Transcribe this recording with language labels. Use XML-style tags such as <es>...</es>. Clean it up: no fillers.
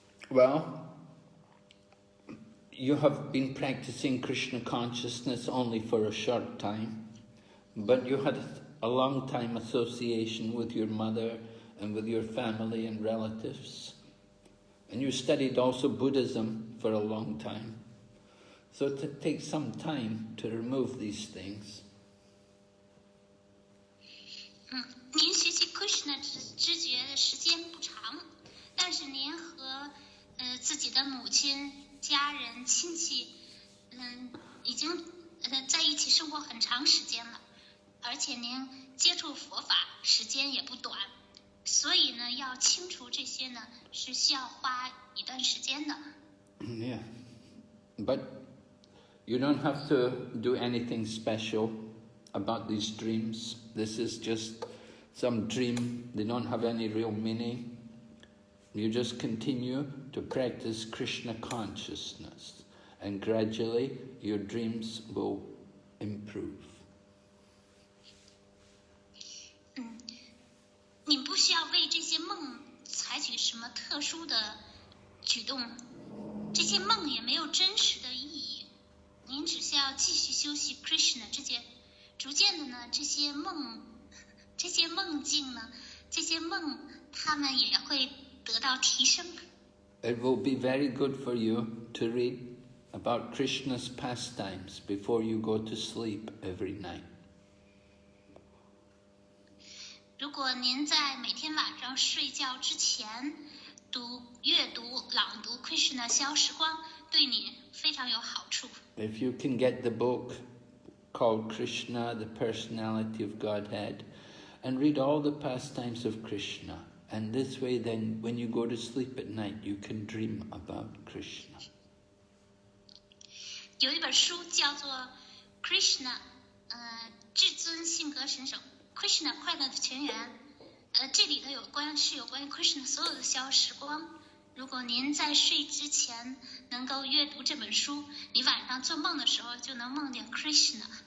<en>Well, you have been practicing Krishna consciousness only for a short time, but you had a long time association with your mother and with your family and relatives. And you studied also Buddhism for a long time. So it takes some time to remove these things.</en> <zh>您学习 Krishna 知觉的时间不长，但是您和自己的母亲、家人、亲戚，已经在一起生活很长时间了，而且您接触佛法时间也不短，所以呢，要清除这些呢，是需要花一段时间的。</zh> <en>Yeah, but you don't have to do anything special about these dreams. This is just some dream. They don't have any real meaning. You just continue to practice Krishna consciousness, and gradually your dreams will improve.</en> <zh>你不需要为这些梦采取什么特殊的举动，这些梦也没有真实的意义。您只需要继续修习 Krishna 这些，逐渐的呢，这些梦境呢，这些梦它们也会得到提升。</zh> <en>It will be very good for you to read about Krishna's pastimes before you go to sleep every night.</en> <zh>如果您在每天晚上睡觉之前阅读、朗读 Krishna 消时光，对你非常有好处。</zh> <en>If you can get the book called Krishna, the Personality of Godhead, and read all the pastimes of Krishna, and this way then when you go to sleep at night you can dream about Krishna.</en> <zh>有一本书叫做 Krishna 至尊性格神手 Krishna 快乐的泉源，这里头有关于 Krishna 所有的消时光。如果您在睡之前能够阅读这本书，你晚上做梦的时候就能梦见 Krishna。</zh>